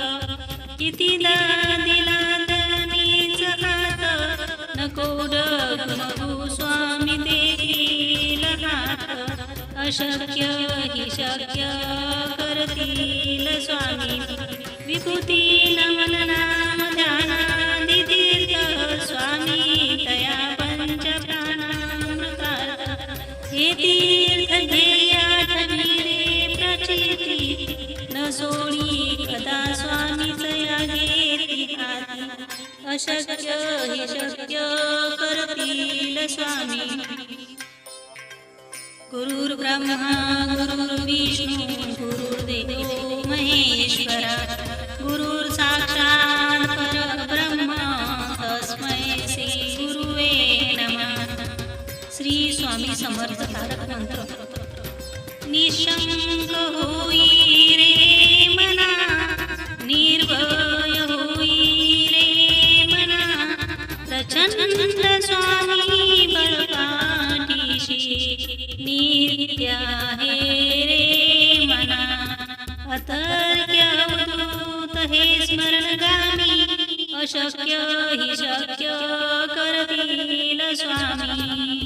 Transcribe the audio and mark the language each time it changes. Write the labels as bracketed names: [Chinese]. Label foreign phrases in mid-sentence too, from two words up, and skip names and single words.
[Marathi] कितीदा दिला तनीच हात, नको डगमगू स्वामी देतील हात. अशक्य हि शक्य करतील स्वामी. विभूती नमन नाम ध्यानादि तीर्थ स्वामी तया पंच प्राणामृतार्थ. हे तीर्थ घेया ठविरे प्रचिती, न सोडी कदा स्वामी तया घेती हाती. अशक्य हि शक्य करतील स्वामी. [Sanskrit] गुरुर्ब्रह्मा गुरुर्विष्णू गुरुर्देवो महेश्वरा. गुरुर् साक्षात् परब्रह्म तस्मै श्री गुरुवे नमः. [Marathi] श्री स्वामी समर्थ तारक मंत्र. निशंक होई रे मना, निर्भय होई रे मना. प्रचंड स्वामी बळपाठीशी, नित्य आहे रे मना. अतर्क्य अवधूत हे स्मरणगामी, अशक्य हि शक्य करतील स्वामी.